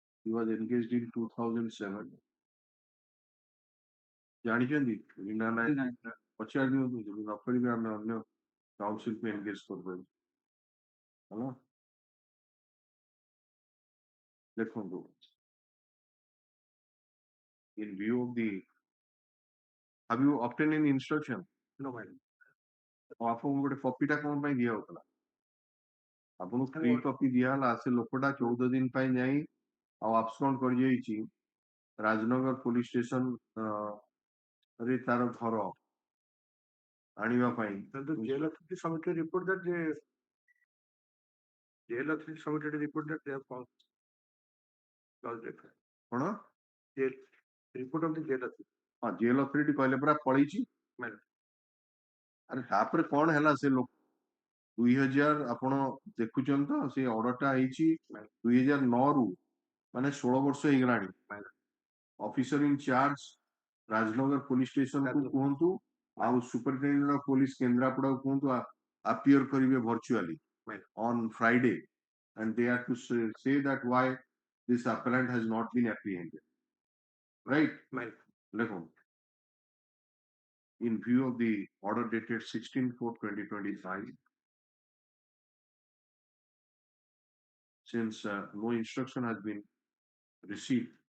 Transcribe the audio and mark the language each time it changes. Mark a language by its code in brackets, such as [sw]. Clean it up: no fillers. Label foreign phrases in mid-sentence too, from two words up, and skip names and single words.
[en] He was engaged in 2007. [or] ଜାଣିଛନ୍ତି ନା ନାଇଁ ପଚାରି ଦିଅନ୍ତୁ ଯଦି ନ କରିବେ ଆମେ ଅନ୍ୟ କାଉନସିଲକୁ ଏନଗେଜ କରିଦେବୁ ହେଲା ଦେଖନ୍ତୁ [en] in view of the have you obtained any instruction? No, madam. [or] ଆପଣଙ୍କୁ ଗୋଟେ କପିଟା କଣ ପାଇଁ ଦିଆ ହଉଥିଲା ଆପଣଙ୍କୁ [en] free copy [or] ଦିଆହେଲା ସେ ଲୋକଟା 14 ଦିନ ପାଇଁ ଯାଇ ଆଉ ଆବସେଣ୍ଟ କରିଯାଇଛି ରାଜନଗର ପୋଲିସ ଷ୍ଟେସନ ରେ ତାର ଘର ଆଣିବା ପାଇଁ [en] jail authority submitted report that jail authority submitted a report that they have found [or] କଣ [en] jail report of the jail authority [or] ହଁ [en] jail authority [or] କହିଲେ ପରା ପଳେଇଛି ଆରେ ତାପରେ କଣ ହେଲା ସେ ଲୋକ 2000 ଆପଣ ଦେଖୁଛନ୍ତି ତ ସେ ଅର୍ଡରଟା ହେଇଛି 2009 ରୁ ମାନେ 16 ବର୍ଷ ହେଇଗଲାଣି [en] officer in charge Rajnagar police station [or] କୁ କୁହନ୍ତୁ ଆଉ [en] superintendent of police Kendrapada [or] କୁହନ୍ତୁ appear କରିବେ [en] virtually on Friday and they have to say that why this appellant has not been apprehended right listen in view of the order dated 16/4/2025 since no instruction has been received